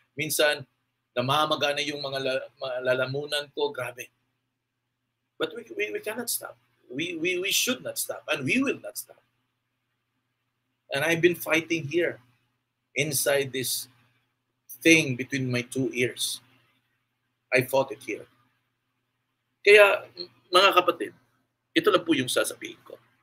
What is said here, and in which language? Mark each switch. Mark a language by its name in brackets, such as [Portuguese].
[Filipino] Minsan, namamaga na yung mga lalamunan ko. Grabe. [English] But we cannot stop. We should not stop. And we will not stop. And I've been fighting here. inside this thing between my two ears. I fought it here. [Filipino] Kaya, mga kapatid, ito lang po yung sasabihin ko.